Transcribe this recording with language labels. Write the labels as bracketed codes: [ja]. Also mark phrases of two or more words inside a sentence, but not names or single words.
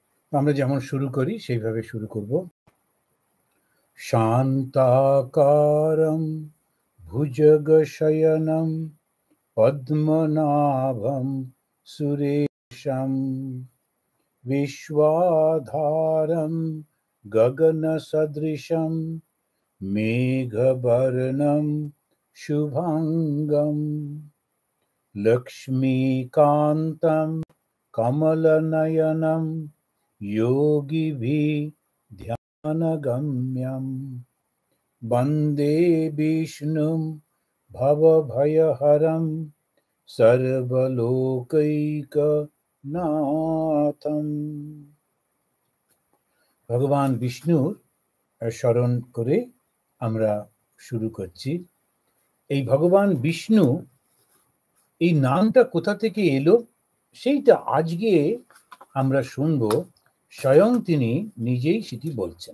[bn] আমরা যেমন শুরু করি সেইভাবে শুরু করব। [sa] শান্তাকারম ভুজগশয়নম পদ্মনাভম সুরেশম विश्वाधारं गगनसदृशं मेघवर्णं शुभांगं लक्ष्मीकान्तं कमलनयनं योगिभिर्ध्यानगम्यं वन्दे विष्णुं भवभयहरं सर्वलोकैकनाथं। [bn] ভগবান বিষ্ণুর স্মরণ করে আমরা শুরু করছি। এই ভগবান বিষ্ণু এই নামটা কোথা থেকে এলো সেইটা আজকে আমরা শুনবো, স্বয়ং তিনি নিজেই সেটি বলছেন।